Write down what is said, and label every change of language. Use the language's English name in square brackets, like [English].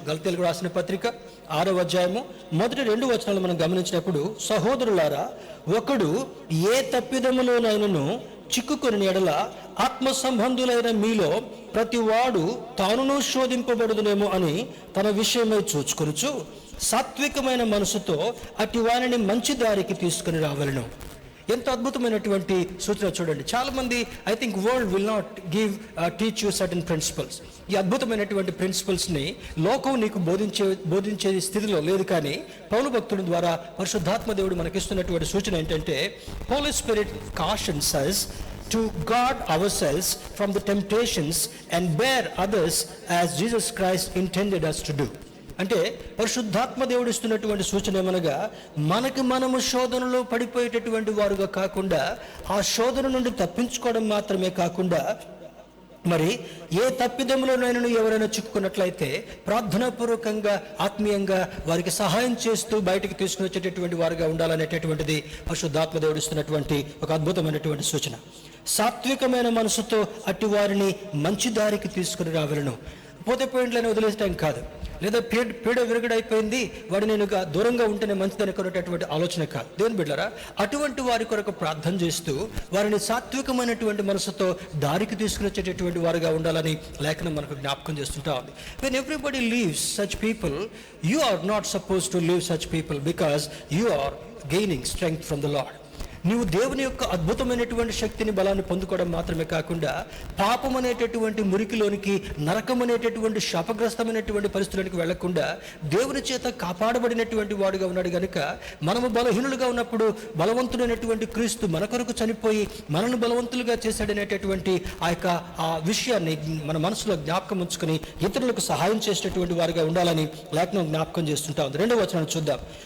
[Telugu] గలతీయులకు రాసిన పత్రిక 6వ అధ్యాయము 1-2 వచనాలు మనం గమనించినప్పుడు, సహోదరులారా, ఒకడు ఏ తప్పిదములోనైనను చిక్కుకొని ఎడల ఆత్మ సంబంధులైన మీలో ప్రతివాడు తానును శోధింపబడుదునేమో అని తన విషయమై చూచుకొనుచు సాత్వికమైన మనసుతో అట్టి వారిని మంచి దారికి తీసుకుని రావాలను. ఎంత అద్భుతమైనటువంటి సూచన చూడండి. చాలామంది [English] I think world will not teach you certain principles. [Telugu] ఈ అద్భుతమైనటువంటి ప్రిన్సిపల్స్ని లోకం నీకు బోధించే స్థితిలో లేదు. కానీ పౌలు భక్తుడి ద్వారా పరిశుద్ధాత్మ దేవుడు మనకిస్తున్నటువంటి సూచన ఏంటంటే, [English] Holy Spirit cautions us to guard ourselves from the temptations and bear others as Jesus Christ intended us to do. [Telugu] అంటే పరిశుద్ధాత్మ దేవుడు ఇస్తున్నటువంటి సూచన ఏమనగా, మనము శోధనలో పడిపోయేటటువంటి వారుగా కాకుండా, ఆ శోధన నుండి తప్పించుకోవడం మాత్రమే కాకుండా, మరి ఏ తప్పిదములోనైనా ఎవరైనా చిక్కుకున్నట్లయితే ప్రార్థనాపూర్వకంగా, ఆత్మీయంగా వారికి సహాయం చేస్తూ బయటికి తీసుకుని వచ్చేటటువంటి వారుగా ఉండాలనేటటువంటిది పరిశుద్ధాత్మ దేవుడు ఇస్తున్నటువంటి ఒక అద్భుతమైనటువంటి సూచన. సాత్వికమైన మనసుతో అట్టి వారిని మంచి దారికి తీసుకుని రావాలను. పోతే పాయింట్లను వదిలేయటం కాదు, లేదా పీడ విరగడైపోయింది, వాడు నేను దూరంగా ఉంటేనే మంచిది అనుకునేటటువంటి ఆలోచన కాదు. దేవుని బిడ్డలారా, అటువంటి వారి కొరకు ప్రార్థన చేస్తూ వారిని సాత్వికమైనటువంటి మనసుతో దారికి తీసుకుని వచ్చేటటువంటి వారుగా ఉండాలని లేఖనం మనకు జ్ఞాపకం చేస్తుంటా ఉంది. [English] When everybody leaves such people, you are not supposed to leave such people because you are gaining strength from the Lord. [Telugu] నీవు దేవుని యొక్క అద్భుతమైనటువంటి శక్తిని, బలాన్ని పొందుకోవడం మాత్రమే కాకుండా పాపం అనేటటువంటి మురికిలోనికి, నరకం అనేటటువంటి శాపగ్రస్తమైనటువంటి పరిస్థితులకు వెళ్లకుండా దేవుని చేత కాపాడబడినటువంటి వాడుగా ఉన్నాడు కనుక మనము బలహీనులుగా ఉన్నప్పుడు బలవంతుడైనటువంటి క్రీస్తు మన కొరకు చనిపోయి మనల్ని బలవంతులుగా చేశాడనేటటువంటి ఆ విషయాన్ని మన మనసులో జ్ఞాపకం ఉంచుకొని ఇతరులకు సహాయం చేసేటటువంటి వారుగా ఉండాలని లేఖనం జ్ఞాపకం చేస్తుంటా ఉంది. 2వ వచనం చూద్దాం.